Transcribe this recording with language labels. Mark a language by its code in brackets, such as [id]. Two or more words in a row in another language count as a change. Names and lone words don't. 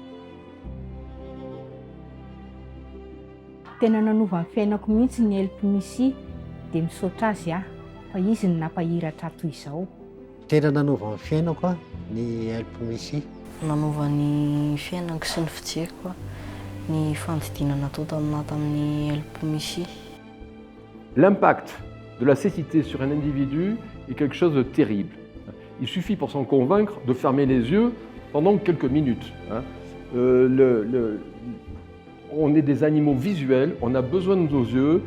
[mg] Tena nanova ny fiainako mihitsy ny alpinistie dia misaotra azy fa izy ny nampahiratra toy izao. Tena nanova ny fiainako ny alpinistie. Nanova ny fiainako sy ny fijeriko ny fandidinana atao tamin'ny alpinistie. [fr] L'impact de la cécité sur un individu est quelque chose de terrible. Il suffit pour s'en convaincre de fermer les yeux pendant quelques minutes. On est des animaux visuels, on a besoin de nos yeux.